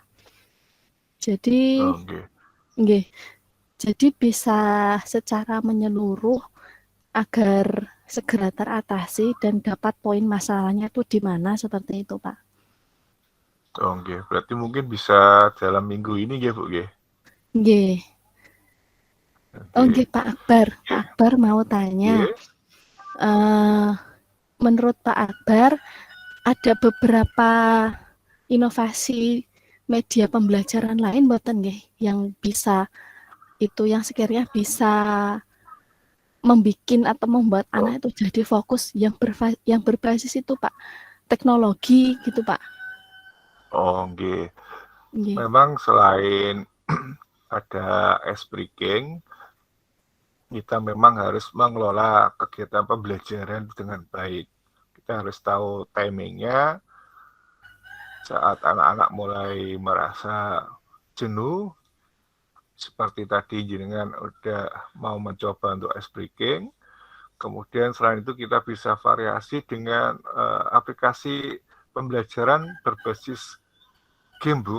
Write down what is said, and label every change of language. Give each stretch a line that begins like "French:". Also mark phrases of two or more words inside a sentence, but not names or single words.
Indonesian: Jadi, Nggih. nggih, jadi bisa secara menyeluruh agar segera teratasi dan dapat poin masalahnya itu di mana, seperti itu Pak. Nggih. Berarti mungkin bisa dalam minggu ini nggih, Bu, nggih? Nggih. Oh Nggih. nggih Pak Akbar, Pak Akbar mau tanya, Nggih. menurut Pak Akbar ada beberapa inovasi media pembelajaran lain
Javanese: mboten nggih
Indonesian: yang sekiranya bisa membuat anak itu jadi fokus yang berbasis itu Pak, teknologi gitu Pak. Nggih. Nggih. Memang selain ada
English: ice breaking,
Indonesian: kita memang harus mengelola kegiatan pembelajaran dengan baik. Kita harus tahu timingnya, saat anak-anak mulai merasa jenuh, seperti tadi jenengan udah mau mencoba untuk
English: ice breaking,
Indonesian: kemudian selain itu kita bisa variasi dengan aplikasi pembelajaran berbasis game, Bu.